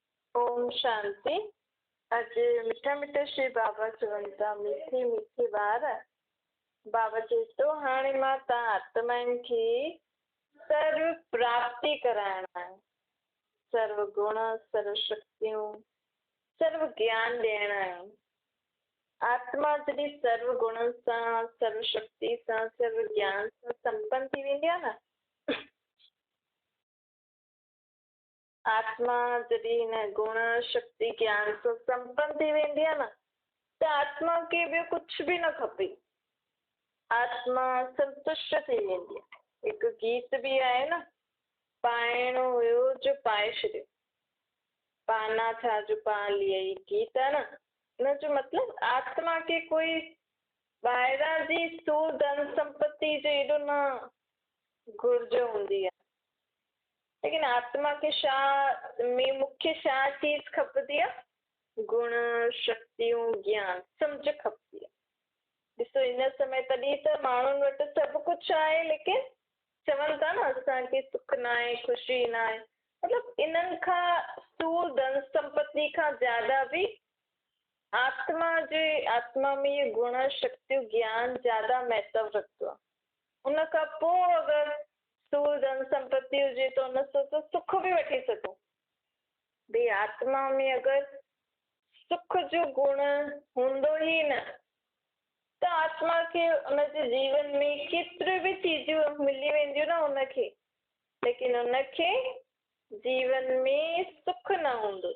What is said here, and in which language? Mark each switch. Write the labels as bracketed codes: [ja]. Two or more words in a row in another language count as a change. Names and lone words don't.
[sa] ओम शांति। [sd] अज मिठा मिठा श्री बाबा चवन था मीठी मीठी बार। बाबा चए थो हाणे मां तव्हां आत्माउनि खे सर्व प्राप्ति कराइणा आहे। सर्व गुण, सर्व शक्तियूं, सर्व ज्ञान ॾियणा आहे। आत्मा जॾहिं सर्व गुणनि सां, सर्व शक्ति सां, सर्व ज्ञान सां संपन्न थी वेंदी आहे न, आत्मा जॾहिं हिन गुण शक्ति ज्ञान सां संपन्न थी वेंदी आहे न, त आत्मा खे ॿियो कुझु बि न खपे। आत्मा संतुष्ट थी वेंदी आहे। हिकु गीत बि आहे न, पाइणो हुयो जो पाए छॾियो, [hi] पाना था जो पा लियई, [sd] गीत आहे न। हिन जो मतिलबु आत्मा खे कोई ॿाहिरां जी स्थूल धन संपत्ति जो एॾो न घुर्ज हूंदी आहे। लेकिन आत्मा खे छा में मुख्य छा चीज खपंदी आहे? गुण, शक्तियूं, ज्ञान, सम्झ खपंदी आहे। ॾिसो हिन समय तॾहिं त माण्हुनि वटि सभु कुझु आहे, लेकिन चवनि था न असांखे सुख न आहे, ख़ुशी न आहे। मतिलबु इन्हनि खां स्थूल धन संपत्ति खां ज्यादा बि आत्मा में ये गुण शक्तियूं ज्ञान ज्यादा महत्व रखंदो आहे। उन खां पोइ अगरि स्थूल धन संपत्ति हुजे त उन सां त सुख बि वठी सघूं। भई आत्मा में अगरि सुख जो गुण हूंदो ई न, त आत्मा खे उनजे जीवन में केतिरी बि चीजूं मिली वेंदियूं न उनखे, लेकिन उनखे जीवन में सुख न हूंदो।